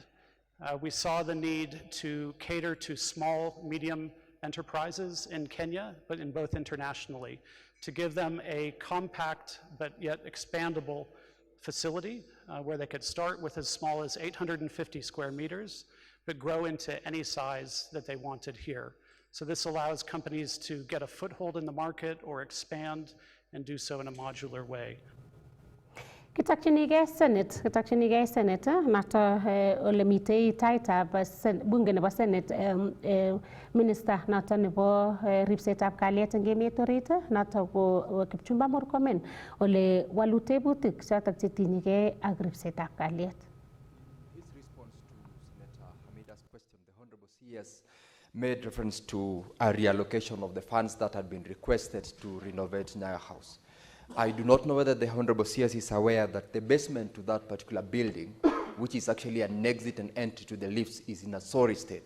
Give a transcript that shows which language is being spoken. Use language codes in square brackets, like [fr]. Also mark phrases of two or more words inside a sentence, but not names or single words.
[en] We saw the need to cater to small, medium enterprises in Kenya, but in both internationally, to give them a compact but yet expandable facility where they could start with as small as 850 square meters, but grow into any size that they wanted here. So this allows companies to get a foothold in the market or expand and do so in a modular way. [kln] Kitokchinigei Senate noto ole mitei taitab bunge nebo Senate minister noto nebo ripsetab kalyet eng emet orit noto ko Kipchumba Murkomen ole walu tebutik chotok chetinyegei ak ripsetab kalyet. [en] His response to Senator Hamida's question, the Honorable CS made reference to a reallocation of the funds that had been requested to renovate Nyayo House. I do not know whether the Honorable CS is aware that the basement to that particular building, which is actually an exit and entry to the lifts, is in a sorry state.